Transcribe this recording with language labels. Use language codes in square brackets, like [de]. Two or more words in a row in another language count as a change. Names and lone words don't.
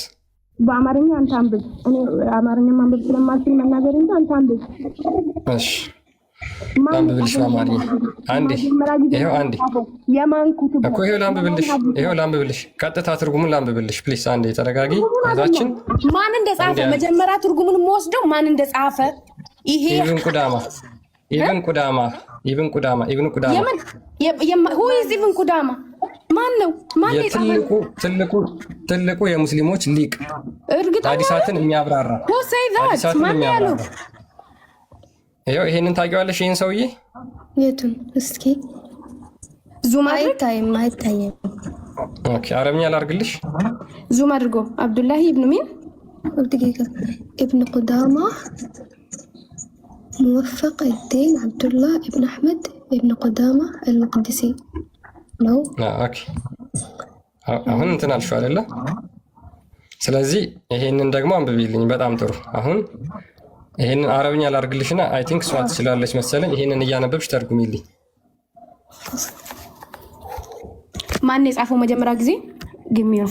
[am] በአማርኛ አንተ አንብብ። እኔ አማርኛ ማንበብ ስለማልችል መናገር እንጂ አንተ አንብብ። እሺ ላንብብልሽ በአማርኛ አንዴ። ይኸው አንዴ እኮ ይኸው ላንብብልሽ፣ ቀጥታ ትርጉሙን ላንብብልሽ። ፕሊስ አንዴ ተረጋጊ እህታችን። ማን እንደጻፈ መጀመሪያ ትርጉሙን የምወስደው ማን እንደጻፈ ይሄ ኢብን ቁዳማ [en] who is [am] ኢብን ቁዳማ ማን ነው? ማን ትልቁ የሙስሊሞች ሊቅ ሐዲሳትን የሚያብራራ ይኸው ይሄንን ታውቂዋለሽ? ይሄን ሰውዬ የቱን? እስኪ ዙም አይታይም። ኦኬ አረብኛ ላድርግልሽ። ዙም አድርጎ አብዱላሂ ኢብኑ ሚን ኢብኑ ቁዳማ موفق الدين عبد الله ابن أحمد ابن قدامة المقدسي ነው። ኦኬ አሁን እንትን አልሽው አይደለ? ስለዚህ ይሄንን ደግሞ አንብቢልኝ። በጣም ጥሩ። አሁን ይሄንን አረብኛ ላድርግልሽና [en] I think [am] እሷ ትችላለች መሰለኝ። ይሄንን እያነበብሽ ተርጉሚልኝ። ማን የጻፈው መጀመሪያ ጊዜ ግሚዮፋ